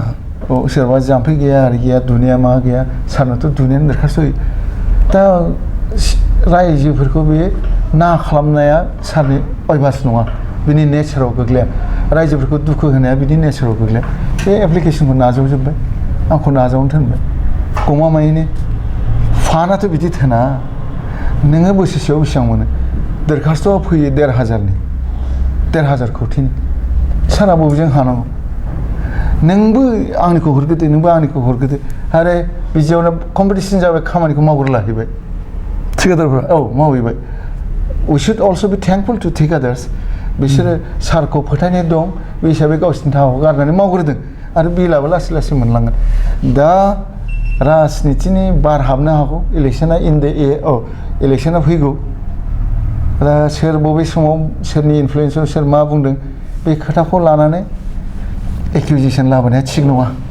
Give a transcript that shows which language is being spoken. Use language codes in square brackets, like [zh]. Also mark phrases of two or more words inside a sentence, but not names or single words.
[brx] सोरबा जाम्फै गैया आरो गैया दुनिया मा गैया सारनोथ' दुनियानि दरखास्त होयो दा रायजोफोरखौ बे ना खालामनाया सारनि अयभास नङा बिनि नेचाराव गोग्लैया रायजोफोरखौ दुखु होनाया बिनि नेचाराव गोग्लैया बे एप्लिकेसनखौ नाजावजोब्बाय आंखौ नाजावनो थिनबाय गमामायैनो फानाथ' बिदि थोना नोङो बोसोरसेयाव बेसेबां मोनो दरखास्तआ फैयो 1,500 कौटिनि सारा बबेजों हानांगौ नोंबो आंनिखौ हरग्रोदो नोंबो आंनिखौ हरग्रोदो आरो बिदियावनो कम्पिटिसन जाबाय खामानिखौ मावग्रोलाहैबाय थिकादारफ्रा औ मावहैबाय [en] we should also be thankful to [brx] थिकादार्स बिसोरो सारखौ फोथायनाय दं बे हिसाबै गावसिनि थाखाखौ गारनानै मावग्रोदों आरो बिलाबो लासै लासै मोनलांगोन दा राजनितिनि बार हाबनो हागौ इलेक्सना इलेक्सना फैगौ दा सोर बबे समाव सोरनि इनफ्लुयेन्सआव सोर मा बुंदों बे खोथाखौ लानानै एक्युजिसन लाबोनाया थिग नङा